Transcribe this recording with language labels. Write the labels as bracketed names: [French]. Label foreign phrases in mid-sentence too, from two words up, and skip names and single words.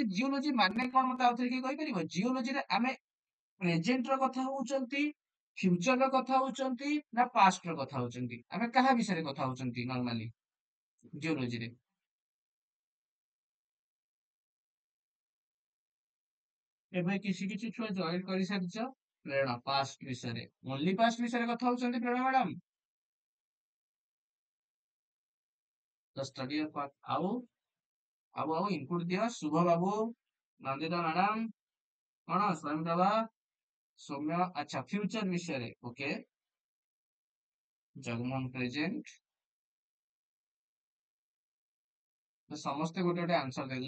[Odia] ଜିଓଲୋଜି ମାନେ କଣ ମତେ ଆଉଥରେ କିଏ କହିପାରିବ? ଜିଓଲୋଜିରେ ଆମେ ପ୍ରେଜେଣ୍ଟ ର କଥା ହଉଛନ୍ତି, ଫ୍ୟୁଚର ର କଥା ହଉଛନ୍ତି, ନା ପାଷ୍ଟ ର କଥା ହଉଛନ୍ତି, ଆମେ କାହା ବିଷୟରେ କଥା ହଉଛନ୍ତି ନର୍ମାଲି ଜିଓଲୋଜିରେ। ଏବେ କିଛି କିଛି ଛୁଆ ଜଏନ କରିସାରିଛ। ପ୍ରେରଣା ପାଷ୍ଟ ବିଷୟରେ, [English] only past [Odia] ବିଷୟରେ କଥା ହଉଛନ୍ତି ପ୍ରେରଣା ମ୍ୟାଡାମ। [English] the study of [Odia] ଆଉ ଇନପୁଟ ଦିଅ ଶୁଭ ବାବୁ, ନନ୍ଦିତା ମ୍ୟାଡାମ, କଣ ସ୍ୱୟଂ ପ୍ରଭା, ସୌମ୍ୟ, ଆଚ୍ଛା ଫ୍ୟୁଚର ବିଷୟରେ ଓକେ, ଜଗମୋହନ ପ୍ରେଜେଣ୍ଟ, ତ ସମସ୍ତେ ଗୋଟେ ଗୋଟେ ଆନ୍ସର ଦେଇଦେଲ।